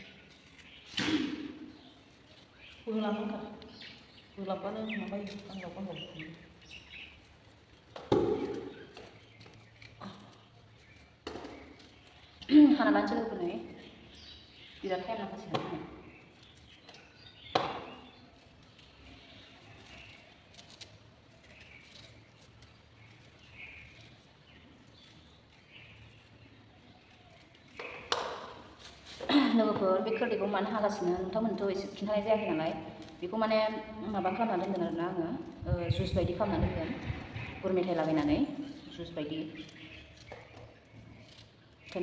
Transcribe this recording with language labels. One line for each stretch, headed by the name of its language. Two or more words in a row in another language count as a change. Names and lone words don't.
Indonesian: Pulang kan? Pulang kan? Ngapain? Kan nggak kan nggak. Karena lancar itu nih, tidak kayak apa sih?
Bodo: लोगोफोर बे खोरदैखौ मानो हागासिनो नोंथांमोनथ' एसे खिन्थानाय जायाखै नालाय बेखौ माने माबा खालामना दोनदों आरोना आङो जुस बायदि खालामना दोनदों गुर मेथाइ लागायनानै जुस बायदि ओंखायनो